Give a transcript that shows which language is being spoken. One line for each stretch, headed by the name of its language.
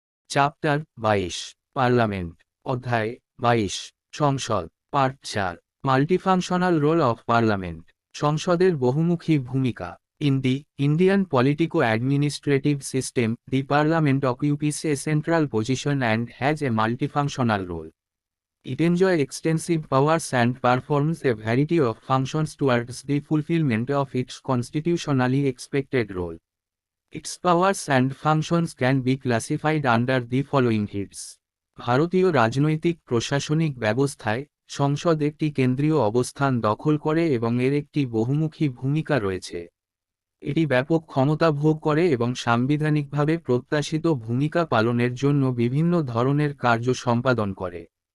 English: chapter 22 parliament
Bangla: অধ্যায় 22 সংসদ
English: part 4 multifunctional role of parliament
Bangla: সংসদের বহুমুখী ভূমিকা
English: In the Indian politico administrative system the parliament occupies a central position and has a multifunctional role. It enjoys extensive powers and performs a variety of functions towards the fulfillment of its constitutionally expected role. Its powers and functions can be classified under the following heads.
Bangla: ভারতীয় রাজনৈতিক প্রশাসনিক ব্যবস্থায় সংসদ একটি কেন্দ্রীয় অবস্থান দখল করে এবং এর একটি বহুমুখী ভূমিকা রয়েছে। এটি ব্যাপক ক্ষমতা ভোগ করে এবং সাংবিধানিকভাবে প্রত্যাশিত ভূমিকা পালনের জন্য বিভিন্ন ধরনের কার্য সম্পাদন করে।